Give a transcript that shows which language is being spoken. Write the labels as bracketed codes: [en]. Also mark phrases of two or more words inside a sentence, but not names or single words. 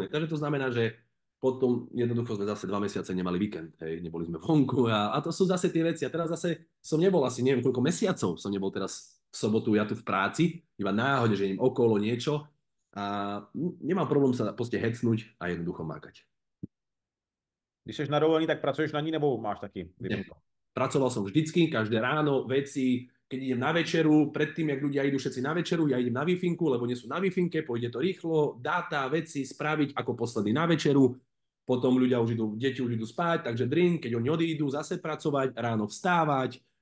[sk] Takže to znamená, že potom jednoducho sme zase 2 mesiace nemali víkend, hej, neboli sme vonku a to sú zase tie veci. A teraz zase som nebol asi neviem koľko mesiacov, som nebol teraz v sobotu ja tu v práci, iba náhodne, že idem okolo niečo a nemám problém sa proste hecnúť a jednoducho mákať. [cs] Když jsi na dovolený, tak pracuješ na ní nebo máš taky [sk] Nie. [cs] vypnuto? [sk] pracoval som vždycky, každé ráno, veci, keď idem na večeru, predtým, jak ľudia idú všetci na večeru, ja idem na Wi-Finku, lebo nie sú na Wi-Finke, pôjde to rýchlo, dáta, veci, spraviť ako posledný na večeru, potom ľudia už idú, deti už idú spať, takže drink, keď oni odídu, zase pracovať, ráno vstávať.